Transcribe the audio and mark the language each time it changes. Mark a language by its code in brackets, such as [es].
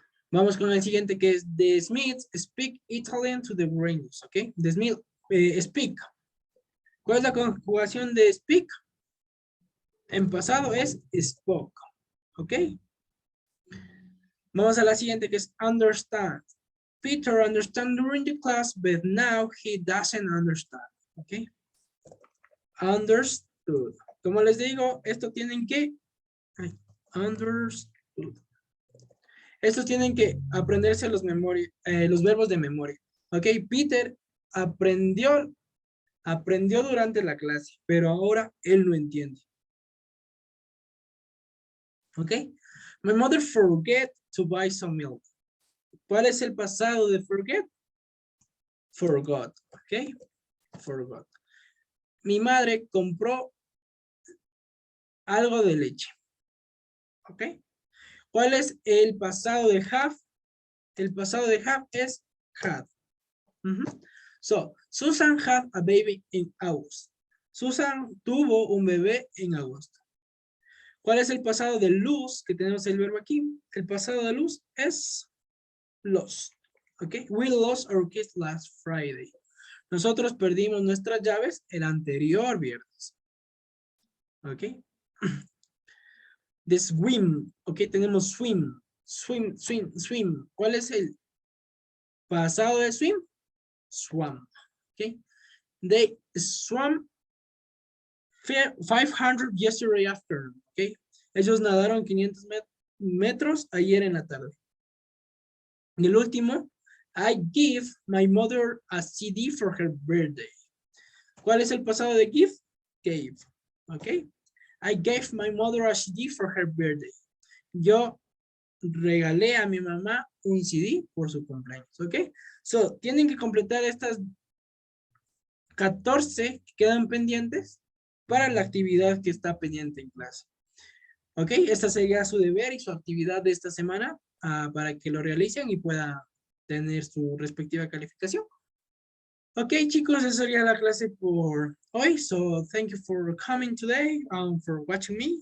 [es] Vamos con el siguiente que es [en] The Smiths speak Italian to the Rangers. ¿Ok? The Smiths speak. [es] ¿Cuál es la conjugación de speak? En pasado es spoke. ¿Ok? Vamos a la siguiente que es understand. [en] Peter understand during the class, but now he doesn't understand. ¿Ok? Understood. [es] Como les digo, esto tienen que understood. Estos tienen que aprenderse los verbos de memoria. Ok, Peter aprendió durante la clase, pero ahora él no entiende. [en] Ok, my mother forget to buy some milk. [es] ¿Cuál es el pasado de forget? [en] Forgot, ok, forgot. [es] Mi madre compró algo de leche. ¿Ok? ¿Cuál es el pasado de have? El pasado de have es had. [en] So, Susan had a baby in August. [es] Susan tuvo un bebé en agosto. ¿Cuál es el pasado de lose? Que tenemos el verbo aquí. El pasado de lose es lost. ¿Ok? [en] We lost our keys last Friday. [es] Nosotros perdimos nuestras llaves el anterior viernes. ¿Ok? [en] The swim, ok, tenemos swim, swim, swim, swim. [es] ¿Cuál es el pasado de swim? Swam, ok. [en] They swam 500 yesterday afternoon, ok. [es] Ellos nadaron 500 metros ayer en la tarde. Y el último, [en] I give my mother a CD for her birthday. [es] ¿Cuál es el pasado de give? [en] Gave, ok. I gave my mother a CD for her birthday. [es] Yo regalé a mi mamá un CD por su cumpleaños, ¿ok? So, tienen que completar estas 14 que quedan pendientes para la actividad que está pendiente en clase. ¿Ok? Esta sería su deber y su actividad de esta semana para que lo realicen y puedan tener su respectiva calificación. Ok, chicos, esa sería la clase por hoy. [en] So, thank you for coming today and for watching me.